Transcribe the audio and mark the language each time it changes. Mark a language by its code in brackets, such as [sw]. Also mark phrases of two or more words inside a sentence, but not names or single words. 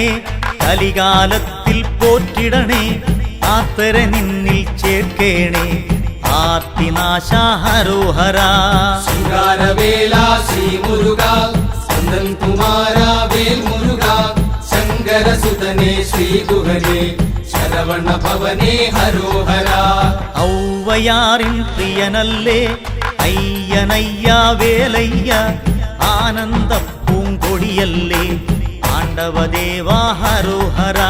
[ml] കലികാലത്തിൽ പോറ്റിടണേ ആത്തരെ നിന്നിൽ ചേർക്കേണേ ആർത്തിനാശ ഹരോഹരാ [ta] சிங்காரவேலா ஸ்ரீ முருகா கந்தன் குமாரா வேல் முருகா சங்கர சுதனே ஸ்ரீ குஹனே சரவண பவனே ஹரோஹரா [ml] ഔവയാറിൻ പ്രിയനല്ലേ അയ്യനയ്യ വേലയ്യ ആനന്ദ പൂങ്കൊടിയല്ലേ ആണ്ടവദേവാ ഹരോഹരാ